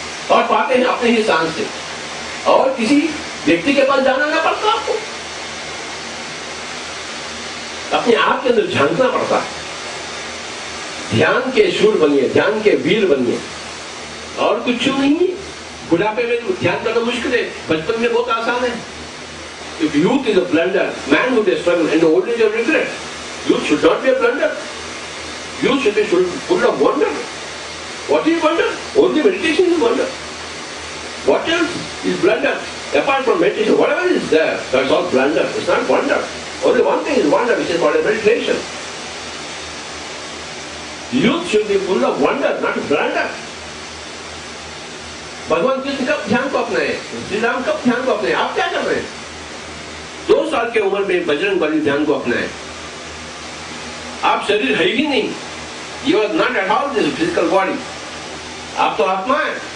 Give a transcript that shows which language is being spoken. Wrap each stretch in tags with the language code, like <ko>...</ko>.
<hi>और पाते हैं अपने ही सांस से, और किसी व्यक्ति के पास जाना ना पड़ता आपको, अपने आप के अंदर झांकना पड़ता है। ध्यान के शूर बनिए, ध्यान के वीर बनिए, और कुछ नहीं। बुढ़ापे में ध्यान करना मुश्किल है, बचपन में बहुत आसान है।</hi> <en>If youth is a blunder, manhood is struggle, and old age of regret, youth should not be a blunder. Youth should be full of wonder. What is wonder? Only meditation is wonder. What else is blunder? Apart from meditation, whatever is there, that's all blunder. It's not wonder. Only one thing is wonder, which is called meditation. Youth should be full of wonder, not blunder.</en> <hi>भगवान कृष्ण कब ध्यान को अपनाए? श्री राम कब ध्यान को अपनाए? आप क्या कर रहे हैं? 2 साल के उम्र में बजरंग बली ध्यान को अपनाए। आप शरीर है ही नहीं,</hi> <en>you are not at all this physical body,</en> <hi>आप तो आत्मा है।</hi>